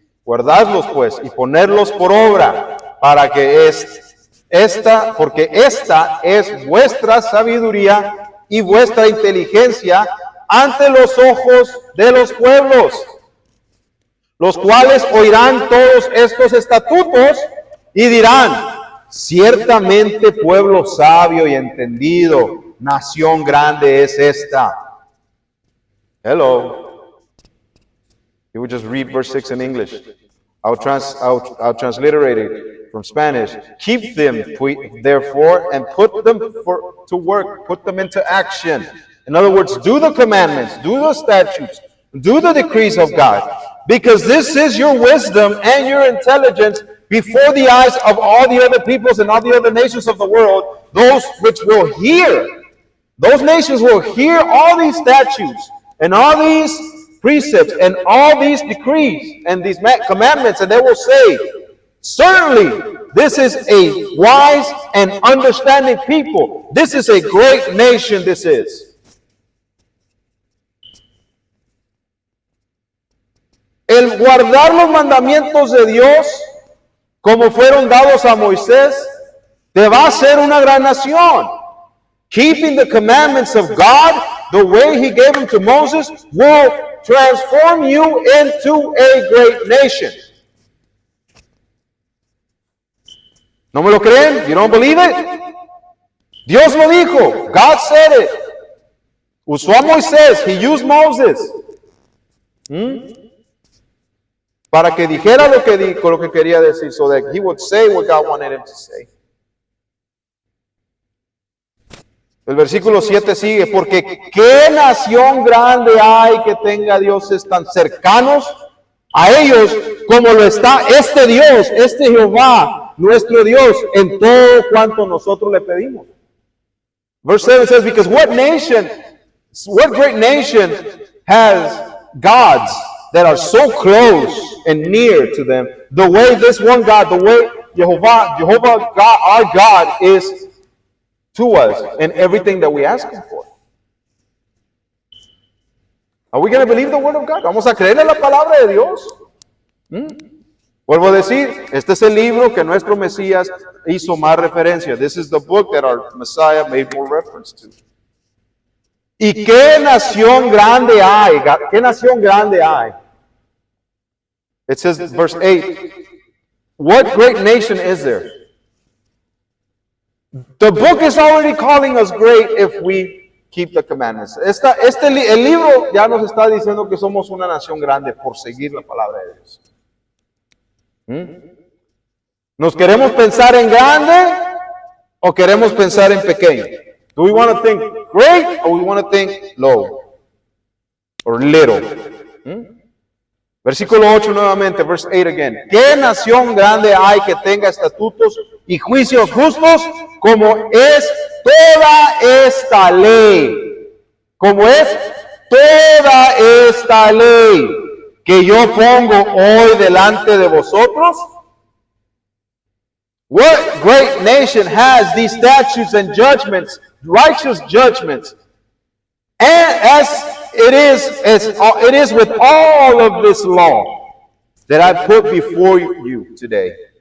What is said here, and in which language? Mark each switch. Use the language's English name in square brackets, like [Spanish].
[Spanish] Guardadlos pues y ponerlos por obra, para que porque esta es vuestra sabiduría y vuestra inteligencia ante los ojos de los pueblos, los cuales oirán todos estos estatutos y dirán, ciertamente pueblo sabio y entendido, nación grande es esta. [English] Hello. You would just read verse 6 in English. I'll transliterate it from Spanish. Keep them, therefore, and put them to work. Put them into action. In other words, do the commandments, do the statutes, do the decrees of God. Because this is your wisdom and your intelligence before the eyes of all the other peoples and all the other nations of the world, those which will hear, those nations will hear all these statutes and all these precepts and all these decrees and these commandments, and they will say, certainly, this is a wise and understanding people. This is a great nation, this is. [Spanish] El guardar los mandamientos de Dios, como fueron dados a Moisés, te va a hacer una gran nación. [English] Keeping the commandments of God, the way He gave them to Moses, will transform you into a great nation. [Spanish] ¿No me lo creen? [English] You don't believe it? [Spanish] Dios lo dijo. [English] God said it. [Spanish] Usó a Moisés. [English] He used Moses. [Spanish] Para que dijera lo que quería decir, [English] so that he would say what God wanted him to say. [Spanish] El versículo 7 sigue, porque qué nación grande hay que tenga dioses tan cercanos a ellos como lo está este Dios, este Jehová, nuestro Dios, en todo cuanto nosotros le pedimos. [English] Verse 7 says, because what great nation has gods that are so close and near to them, the way this one God, the way Jehovah God, our God, is to us and everything that we ask Him for. Are we going to believe the word of God? [Spanish] ¿Vamos a creerle la palabra de Dios? Vuelvo a decir, este es el libro que nuestro Mesías hizo más referencia. [English] This is the book that our Messiah made more reference to. [Spanish] ¿Y qué nación grande hay? ¿Qué nación grande hay? [English] It says, verse 8, what great nation is there? The book is already calling us great if we keep the commandments. [Spanish] El libro ya nos está diciendo que somos una nación grande por seguir la palabra de Dios. ¿Nos queremos pensar en grande o queremos pensar en pequeño? [English] Do we want to think great or we want to think low or little? [Spanish] Versículo 8 nuevamente, [English] verse 8 again. [Spanish] ¿Qué nación grande hay que tenga estatutos y juicios justos como es toda esta ley? Como es toda esta ley que yo pongo hoy delante de vosotros? [English] What great nation has these statutes and judgments, righteous judgments, and as it is with all of this law that I put before you today?